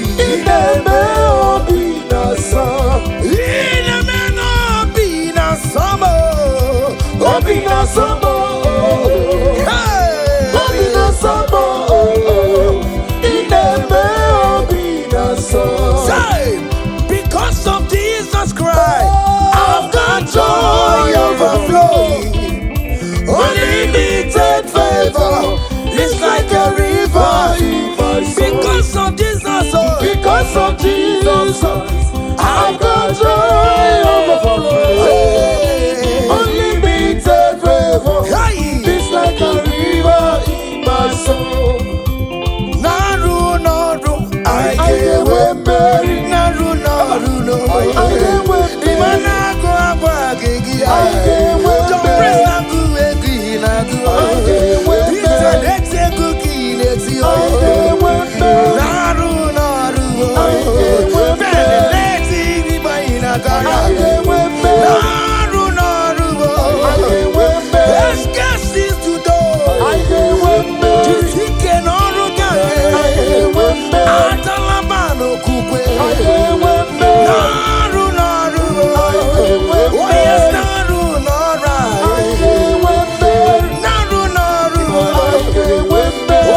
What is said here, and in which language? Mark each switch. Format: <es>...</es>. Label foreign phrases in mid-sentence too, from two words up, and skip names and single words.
<ig>Ị na-eme obi na-asọ. Ị na-eme n'obi na-asọ m. Obi na-asọ m. Hey! Obi na-asọ m. Ị na-eme obi na-asọ.</ig> <en>Say, because of this Jesus Christ, I've got joy overflowing. Unlimited favor is like a river in my soul. Because of Jesus, oh. Because of Jesus, I've got joy overflowing. Hey. Unlimited favor Hey. is like a river in</en> <ig>N'ọrụ, n'ọrụ, Anyị ga-enwe mmeri. n'ọrụ, n'ọrụ, n'ọrụ. Anyị ga-enwe mmeri. Ị ma na-agụ agba gị gị ya. Anyị ga-enwe John mmeri. Prince na-agụ egwu ị na-agụ. Anyị ga-enwe Peter mmeri. na-eti egwu ka ị na-eti. Anyị ga-enwe mmeri. N'ọrụ, n'ọrụ. Anyị ga-enwe Ben mmeri. na-eti ịrịba ị na-agara. Anyị ga-enwe mmeri. N'ọrụ, n'ọrụ. Anyị ga-enwe</ig> <en>Yes, yes, is to do.</en> <ig>Anyị ga-enwe mmeri. Jisi ike n'ọrụ gị. Anyị ga-enwe mmeri. Atala mba n'okwukwe. Anyị ga-enwe mmeri. Na-arụ n'ọrụ. Anyị ga-enwe Onye mmeri. na-arụ n'ọrụ a. Anyị ga-enwe mmeri. Na-arụ n'ọrụ. Anyị ga-enwe mmeri.</ig>